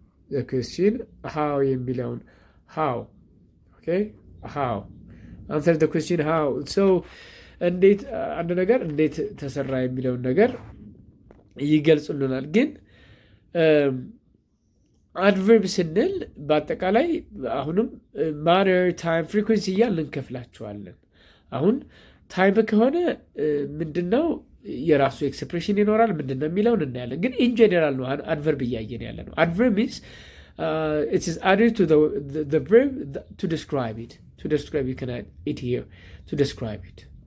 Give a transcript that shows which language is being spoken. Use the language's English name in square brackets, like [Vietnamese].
[English] The question how [Amharic] የሚለውን [English] how. Okay, how. Answer the question how. So [Amharic] እንዴት አንድ ነገር እንዴት ተሰራ የሚለውን ነገር ይገልጹልናል። ግን አድቨርብ ስንል በአጠቃላይ አሁንም ማነር፣ ታይም፣ ፍሪኩዌንሲ እያልን እንከፍላቸዋለን። አሁን ታይም ከሆነ ምንድነው የራሱ ኤክስፕሬሽን ይኖራል። ምንድን ነው የሚለውን እናያለን። ግን ኢን ጀነራል ነው አድቨርብ እያየን ያለ ነው። አድቨርብ ሚንስ [English] it is added to the verb to describe it. You can add it here to describe it.